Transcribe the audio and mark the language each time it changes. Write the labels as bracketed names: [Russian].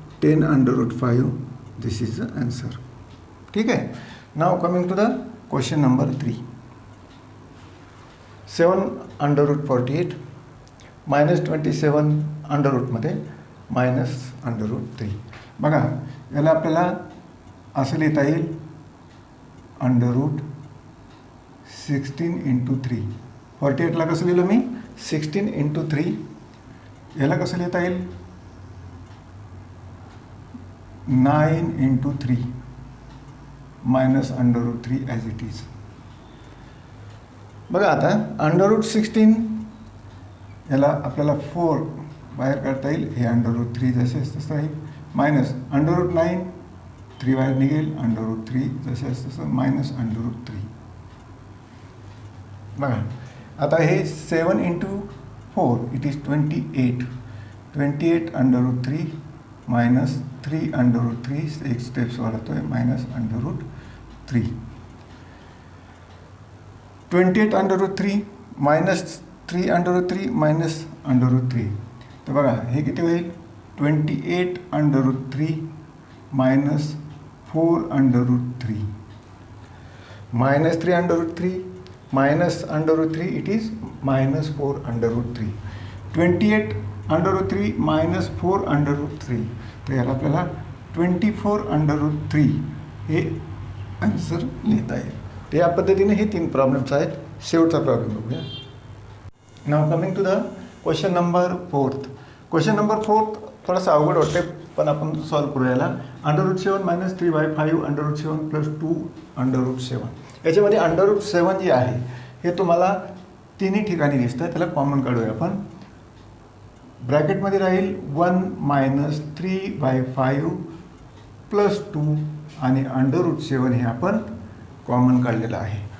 [English] 10 under root 5, this is the answer. [Hindi] ठीक है. [English] Now coming to the question number 3. 7 under root 48 minus 27 under root मध्ये minus under root 3. [Marathi] बघा याला आपल्याला असं लिहिता येईल अंडर रूट 16 इंटू 3. 48ला कसं लिहिलं मी 16 इंटू 3. याला कसं लिहिता येईल 9 into 3 minus under route 3 [English] As it is. [Marathi] बघा आता अंडर रूट 16 याला आपल्याला 4 बाहेर काढता येईल. हे अंडर रूट 3 जसे तसं राहील मायनस अंडर रूट 9 3 बाहेर निघेल. अंडर रूट 3 जसे तसं मायनस अंडर रूट 3. बघा आता हे 7 into 4 [English] It is 28. [Marathi] 28 under route 3 minus 3 under route 3 एक स्टेप्स वाढवतो आहे minus under route 3. 28 under route 3 minus 3 under route 3 minus under route 3. तर बघा हे किती होईल 28 under route 3 minus 4 under route 3 minus 3 under route 3 minus under route 3 [English] It is minus 4 under root 3. [Marathi] 28 under route 3 minus 4 under route 3. तर याला आपल्याला 24 under route 3 हे answer लिहिता येईल. तर या पद्धतीने हे 3 प्रॉब्लेम्स आहेत. शेवटचा प्रॉब्लेम बघूया. [English] Now coming to the question number 4. [Marathi] Question number 4 थोडासा अवघड वाटते पण आपण सॉल्व करू. याला under route 7 minus 3/5 under route 7 plus 2 under route 7. याच्यामध्ये अंडर रूट 7 जे आहे हे तुम्हाला तिन्ही ठिकाणी दिसतं. त्याला कॉमन काढूया आपण. ब्रॅकेटमध्ये राहील 1 मायनस 3/5 प्लस 2 आणि अंडर रूट 7 हे आपण कॉमन काढलेलं आहे.